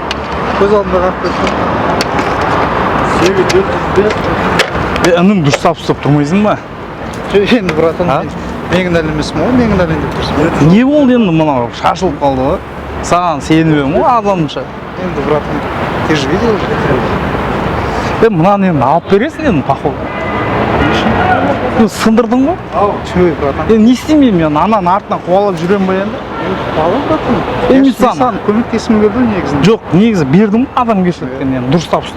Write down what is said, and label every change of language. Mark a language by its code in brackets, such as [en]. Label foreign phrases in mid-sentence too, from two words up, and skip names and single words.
[kk] Көз алдында қалып кетті. Інім дұрыс ұстап тұрмайсың ба? Енді братан, мен кінәлі емеспін ғой, мен кінәлі деп тұрсың. Не болды енді мынау? Шашылып қалды ғой. Саған сеніп едім ғой адамша. Енді братан, [ru] ты же видел? [kk] Мынаны енді алып бересің енді, походу. Сындырдың ғой? Чөй, братан. Не істеймін мен ананың артынан қуалап жүремін ба енді? Бала братан. Мен Мен саған саған көмектесім келді негізінде. жоқ, негізі бердім адамгершіліктен енді дұрыстап ұстап.